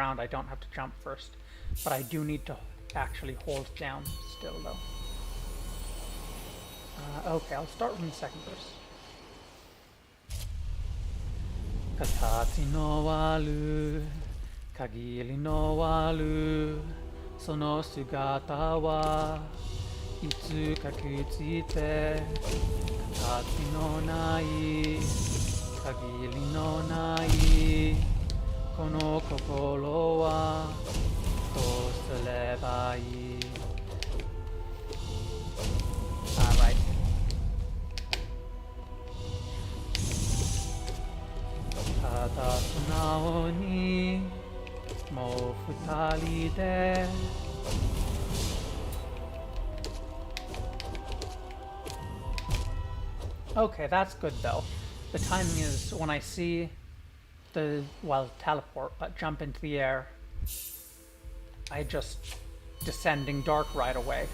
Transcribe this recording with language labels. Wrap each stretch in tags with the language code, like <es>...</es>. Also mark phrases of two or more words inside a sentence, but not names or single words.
<en>I don't have to jump first, but I do need to actually hold down still though. Okay, I'll start from the second verse.</en> <ja>形のわる、限りのわる、その姿はいつか朽ちて、形のない、限りのない、この心はどうすればいい.</ja> <en>Right.</en> <ja>ただ素直にも二人で.</ja> <en>Okay, that's good though. The timing is when I see the, well, teleport, but jump into the air, I just Descending Dark right away.</en>